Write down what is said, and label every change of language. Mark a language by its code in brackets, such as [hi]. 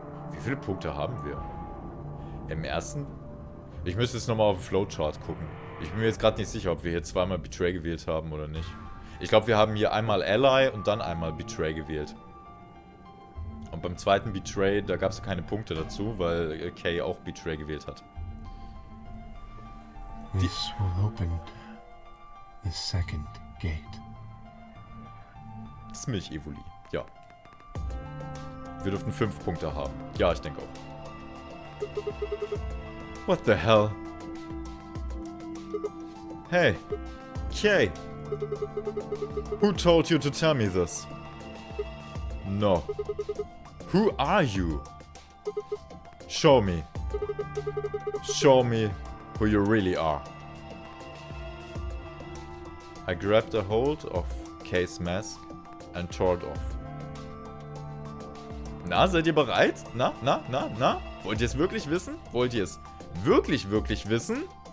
[de] Wie viele Punkte haben wir? Im ersten... Ich müsste jetzt nochmal auf den Flowchart gucken. Ich bin mir jetzt gerade nicht sicher, ob wir hier zweimal Betray gewählt haben oder nicht. Ich glaube, wir haben hier einmal Ally und dann einmal Betray gewählt. Und beim zweiten Betray, da gab es keine Punkte dazu, weil Kay auch Betray gewählt hat. [en] This will open the second gate. [de] Das Milchevoli, ja. Wir dürften 5 Punkte haben. Ja, ich denke auch. [en] What the hell? Hey, Kay. Who told you to tell me this? No. Who are you? Show me. Show me who you really are. I grabbed a hold of Ks Maske and tore it off. [de] Na, seid ihr bereit? Na? Wollt ihr es wirklich wissen? Wollt ihr es wirklich wissen?